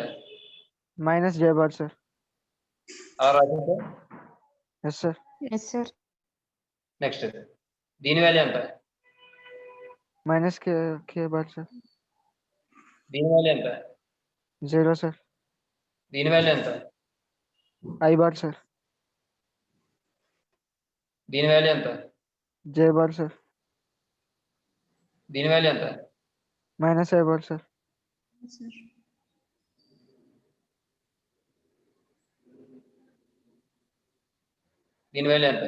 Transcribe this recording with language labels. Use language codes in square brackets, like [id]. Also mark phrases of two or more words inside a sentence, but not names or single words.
[en] minus J bar sir. [te] అలా రాసింటే [en] yes sir. Yes sir. [te] నెక్స్ట్ దీని వాల్యూ ఎంత? [en] minus K bar sir. [te] దీని వాల్యూ ఎంత? [en] 0 sir. [te] దీని వాల్యూ ఎంత? [en] I bar sir. [te] దీని వాల్యూ ఎంత? [en] J bar sir. [te] దీని వాల్యూ ఎంత? [en] minus I bar sir. [te] దీని వాల్యూ ఎంత?